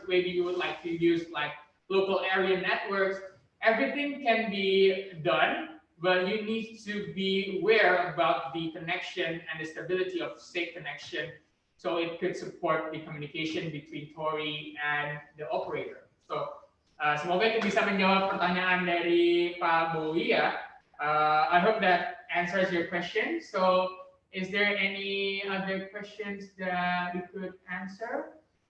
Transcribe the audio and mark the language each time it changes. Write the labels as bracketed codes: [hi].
[en] Maybe you would like to use like local area networks. Everything can be done, but you need to be aware about the connection and the stability of safe connection, so it could support the communication between TOR-I and the operator. [id] So semoga itu bisa menjawab pertanyaan dari Pak Bowie ya. [en] I hope that answers your question. So is there any other questions that we could answer?